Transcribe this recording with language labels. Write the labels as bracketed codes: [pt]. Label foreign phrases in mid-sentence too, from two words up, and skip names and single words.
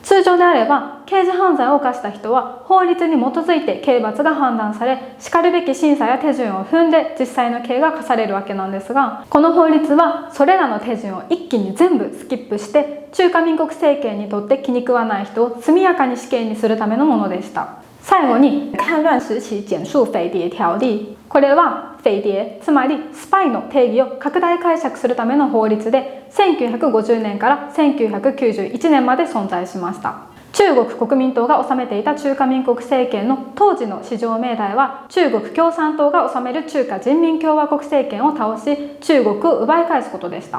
[ja] 通常であれば刑事犯罪を犯した人は法律に基づいて刑罰が判断され、しかるべき審査や手順を踏んで実際の刑が課されるわけなんですが、この法律はそれらの手順を一気に全部スキップして、中華民国政権にとって気に食わない人を速やかに死刑にするためのものでした。 [zh] 最後に戡乱時期简述匪谍条例。 [ja] これは匪谍、つまりスパイの定義を拡大解釈するための法律で、1950年から1991年まで存在しました。中国国民党が治めていた中華民国政権の当時の至上命題は、中国共産党が治める中華人民共和国政権を倒し、中国を奪い返すことでした。